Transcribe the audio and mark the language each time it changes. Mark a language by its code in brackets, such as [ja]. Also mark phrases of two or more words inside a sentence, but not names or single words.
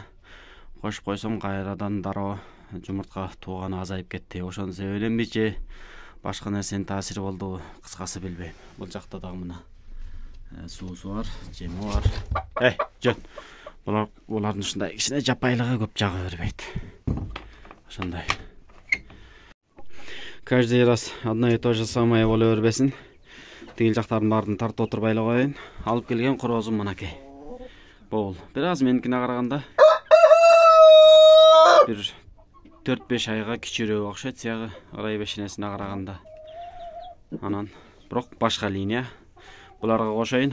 [ky] Кошуп койсом кайрадан дароо жумуртка тууганы азайып кетти. Ошонун себебиненби же башка нерсенин таасири болдубу, кыскасы билбейм. Бул жакта дагы мына суусу бар, жеми бар. Жөн. Булардын ушундай кичине жапайлыгы көп жагы бербейт. Ошондой. [ru] Каждый раз одно и то же самое [ky] боло бербесин. Тигил жактардын баарын тартып отурбай эле коеюн. Алып келген корозум мынакей. Бул бир аз меникине караганда бир 4-5 айга кичүүрөөк окшойт, сиягы ырай бешенесине караганда. Анан бирок башка линия. Буларга кошоюн.